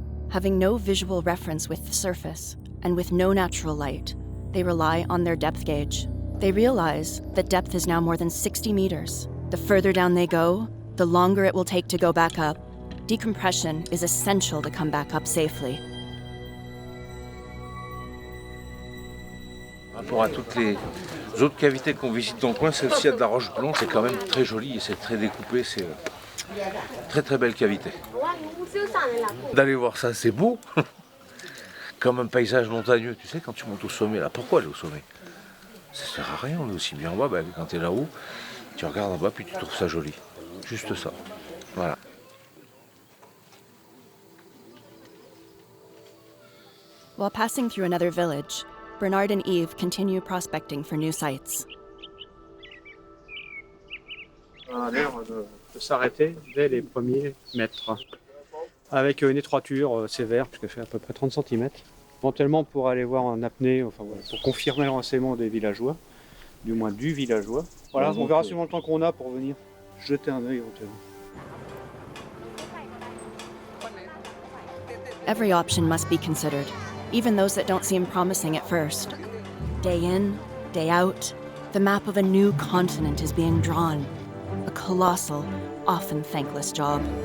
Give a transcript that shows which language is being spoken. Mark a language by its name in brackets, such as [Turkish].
[English] Having no visual reference with the surface, and with no natural light, they rely on their depth gauge. They realize that depth is now more than 60 meters. The further down they go, the longer it will take to go back up. Decompression is essential to come back up safely. [French] Par rapport à toutes les autres cavités qu'on visite dans le coin, celle-ci a de la roche blanche, c'est quand même très joli et c'est très découpé, c'est très très belle cavité. D'aller voir ça, c'est beau, comme un paysage montagneux, tu sais, quand tu montes au sommet, là, pourquoi aller au sommet? Ça sert à rien, on est aussi bien en bas, ben, quand tu es là-haut, tu regardes en bas puis tu trouves ça joli, juste ça, voilà. [English] While passing through another village, Bernard and Yves continue prospecting for new sites. [French] On a l'air de s'arrêter dès les premiers mètres, avec une étroiture sévère, puisque ça fait à peu près 30 cm. Éventuellement pour aller voir en apnée, enfin, voilà, pour confirmer le renseignement des villageois, du moins du villageois. Voilà, on verra suivant le temps qu'on a pour venir jeter un œil éventuellement. [English] Every option must be considered, even those that don't seem promising at first. Day in, day out, the map of a new continent is being drawn. A colossal, often thankless job.